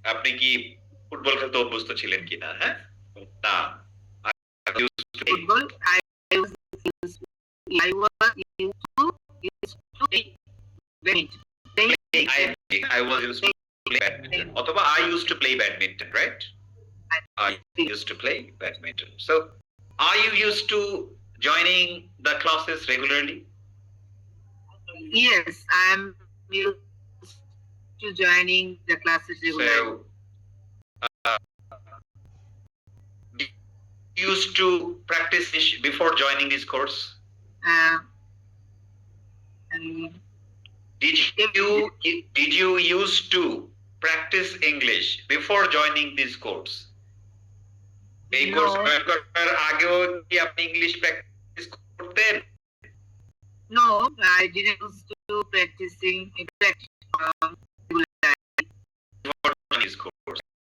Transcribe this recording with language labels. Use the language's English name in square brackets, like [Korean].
[Bangla] আপনি কি ফুটবল খেলতে অভ্যস্ত ছিলেন কিনা, হ্যাঁ? না। [English] I used to play. Football. I was used to play badminton. I was used to play badminton. অথবা I used to play badminton, right? I used to play badminton. So, are you used to joining the classes regularly? Yes, I'm used to joining the classes regularly. So, you used to practice before joining this course? And Did you used to practice English before joining this course? এই No. [Bangla] Course করার আগেও কি আপনি English practice করতেন? [English] no, I didn't used to practicing Before joining this course?